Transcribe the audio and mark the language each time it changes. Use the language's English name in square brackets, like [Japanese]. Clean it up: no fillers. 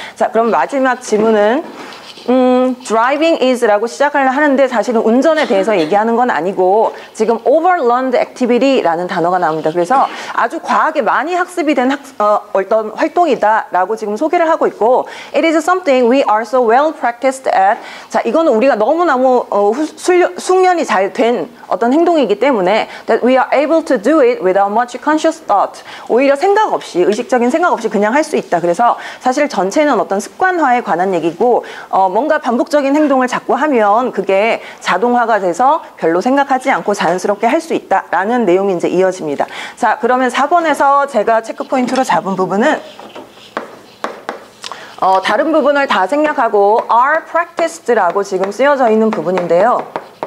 [Korean] 자, 그럼 마지막 지문은 driving is라고 시작을 하는데 사실은 운전에 대해서 얘기하는 건 아니고 지금 overlearned activity라는 단어가 나옵니다. 그래서 아주 과하게 많이 학습이 된 어떤 활동이다 라고 지금 소개를 하고 있고 [English] it is something we are so well practiced at. [Korean] 자, 이거는 우리가 너무너무 숙련이 잘 된 어떤 행동이기 때문에 [English] that we are able to do it without much conscious thought. [Korean] 오히려 생각 없이, 의식적인 생각 없이 그냥 할 수 있다. 그래서 사실 전체는 어떤 습관화에 관한 얘기고 뭔가 반복적인 행동을 자꾸 하면 그게 자동화가 돼서 별로 생각하지 않고 자연스럽게 할 수 있다라는 내용이 이제 이어집니다. 자, 그러면 4번에서 제가 체크 포인트로 잡은 부분은 다른 부분을 다 생략하고 are practiced라고 지금 쓰여져 있는 부분인데요.